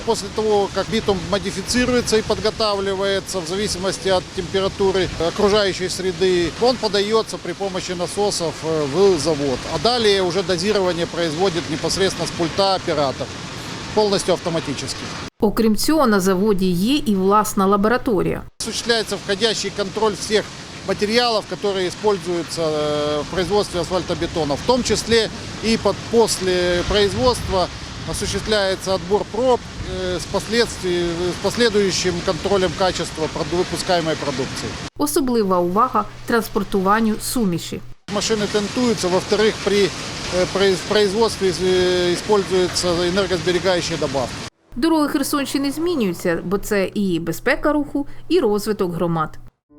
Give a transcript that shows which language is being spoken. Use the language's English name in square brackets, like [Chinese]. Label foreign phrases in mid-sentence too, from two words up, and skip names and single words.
[Russian] После того, как битум модифицируется и подготавливается в зависимости от температуры окружающей среды, он подается при помощи насосов в завод. А далее уже дозирование производит непосредственно с пульта оператор, полностью автоматически. [Ukrainian] Окрім цього, на заводі є і власна лабораторія. [Russian] Осуществляется входящий контроль всех материалов, которые используются в производстве асфальтобетона. В том числе и после производства осуществляется отбор проб с последующим контролем качества выпускаемой продукции. [Ukrainian] Особлива увага транспортуванню суміші. [Russian] Машины тентуются, во-вторых, при производстве используются энергосберегающие добавки. [Ukrainian] Дороги Херсонщини змінюються, бо це і безпека руху, і розвиток громад.